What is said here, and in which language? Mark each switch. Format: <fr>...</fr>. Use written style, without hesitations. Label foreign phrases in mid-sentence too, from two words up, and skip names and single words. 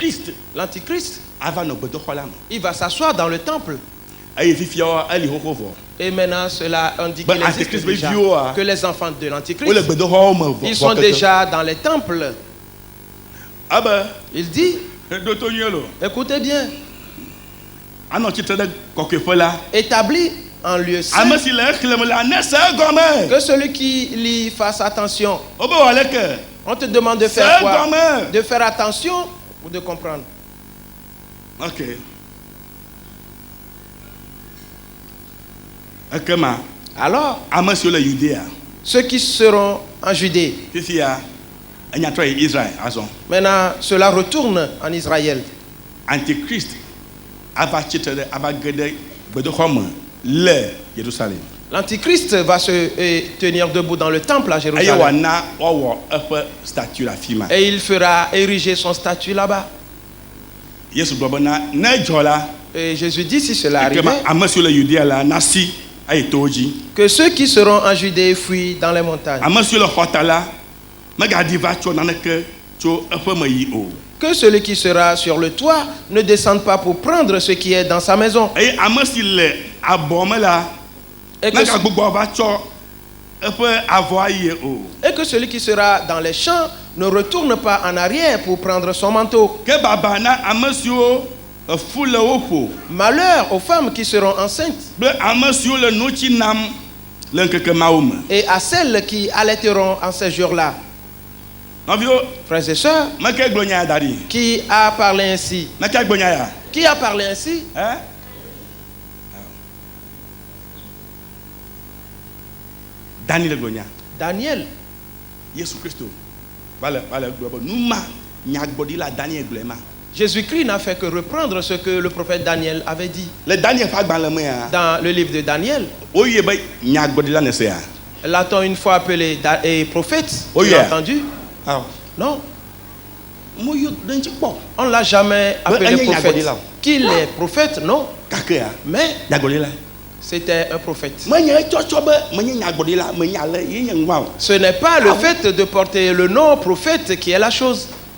<fr>L'Antichrist, il va s'asseoir dans le temple. Et maintenant, cela indique qu'il existe déjà, que les enfants de l'Antichrist, ils sont déjà dans les temples. Il dit Écoutez bien.</fr> <ee>Anɔ tsitre ɖe kɔkɔeƒe la.</ee> <fr>Établi en lieu saint.</fr> <ee>Ame si le exlẽm la ne se egɔme.</ee> <fr>Que celui qui lit fasse attention.</fr> <ee>Wobe wɔ leke.</ee> <fr>On te demande de faire quoi? De faire attention ou de comprendre?</fr> <ee>Ok. Ekema.</ee> <fr>Alors,</fr> <ee>Ame siwo le Yudea.</ee> <fr>ceux qui seront en Judée.</fr> <ee>Fifia, enyatrɔ yi Israel azɔ.</ee> <fr>Maintenant, cela retourne en Israël.</fr> <ee>Antichrist ava tsitre ɖe ava ge ɖe gbedoxɔ me le Jérusalem.</ee> <fr>L'Antichrist va se tenir debout dans le temple à</fr> <ee>Eye Jérusalem. wòana wɔwɔ eƒe statue le afi ma.</ee> <fr>Et il fera ériger son statut là-bas.</fr> <ee>Yesu gblɔ bena ne dzɔ la.</ee> <fr>Et Jésus dit, si cela arrive,</fr> <ee>ame siwo le Yudea la nasi ayi towo dzi.</ee> <fr>que ceux qui seront en Judée fuient dans les montagnes.</fr> <ee>Ame siwo le xɔta la megadi va tsɔ naneke tso eƒe me yi o.</ee> <fr>Que celui qui sera sur le toit ne descende pas pour prendre ce qui est dans sa maison.</fr> <ee>Eye ame si le abɔ me la megagbogbo va tsɔ eƒe avɔ ayi o.</ee> <fr>Et que celui qui sera dans les champs ne retourne pas en arrière pour prendre son manteau.</fr> <ee>Ke baba na ame siwo efu le wo ƒo.</ee> <fr>Malheur aux femmes qui seront enceintes.</fr> <ee>Kple ame siwo le notsi nam le ŋkeke mawo me.</ee> <fr>Et à celles qui allaiteront en ces jours-là.</fr> <ee>Nɔviwo,</ee> <fr>frères et sœurs,</fr> <ee>meke gblɔ nya ya da ɖi.</ee> <fr>Qui a parlé ainsi?</fr> <ee>Meke gblɔ nya ya.</ee> <fr>Qui a parlé ainsi?</fr> <ee>Daniel gblɔ nya.</ee> <fr>Daniel.</fr> <ee>Yesu Kristo vale gblɔ be nu ma nyagbɔɖila Daniel gblɔe ma.</ee> <fr>Jésus-Christ n'a fait que reprendre ce que le prophète Daniel avait dit.</fr> <ee>Le Daniel ƒe agbalẽ mea.</ee> <fr>Dans le livre de Daniel.</fr> <ee>Woyie be nyagbɔɖila ne sea.</ee> <fr>L'a-t-on une fois appelé prophète? Oh, tu yeah. l'as entendu? Ah. Non. On ne l'a jamais appelé prophète. Qu'il est prophète? Non. Mais c'était un prophète. Ce n'est pas le fait de porter le nom prophète qui est la chose.</fr>